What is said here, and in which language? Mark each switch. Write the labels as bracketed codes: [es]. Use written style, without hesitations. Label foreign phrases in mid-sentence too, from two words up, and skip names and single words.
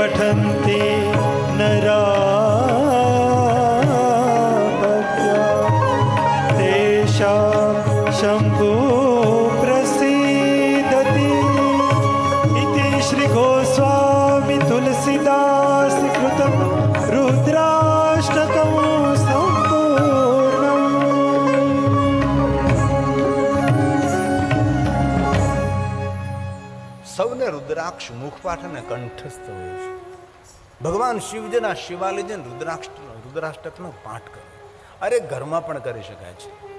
[sa] यन्ति नरापद्या तेषां शम्भो प्रसीदति इति श्रीगोस्वामी तुलसीदास कृतं रुद्राष्टकं सम्पूर्णम्. [gu] સૌને રુદ્રાક્ષ મુખપાઠ અને કંઠસ્થ હોય છે. ભગવાન શિવજીના શિવાલયને રુદ્રાષ્ટકનો પાઠ કરે. અરે ઘરમાં પણ કરી શકાય છે.